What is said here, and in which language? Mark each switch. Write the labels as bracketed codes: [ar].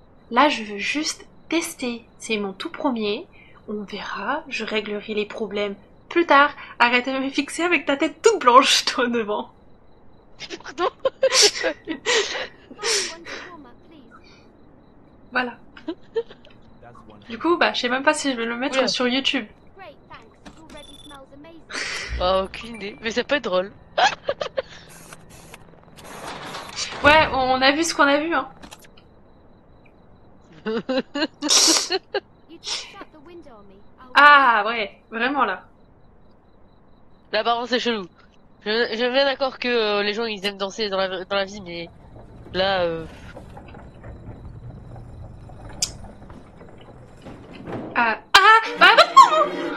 [fr] Là, je veux juste tester. C'est mon tout premier. On verra, je réglerai les problèmes plus tard. Arrête de me fixer avec ta tête toute blanche, toi, devant. Pardon. Voilà. Du coup, bah, je sais même pas si je vais le mettre Oula. sur YouTube. [en] Great, thanks. It already smells amazing. [fr] Oh, aucune idée. Mais ça peut être drôle. Ouais, on a vu ce qu'on a vu, hein. [en] You just shut the window on me. [fr] Ah, ouais, vraiment là. Là, par contre, c'est chelou. Je suis bien d'accord que les gens, ils aiment danser dans la vie, mais là, Ah, bah non,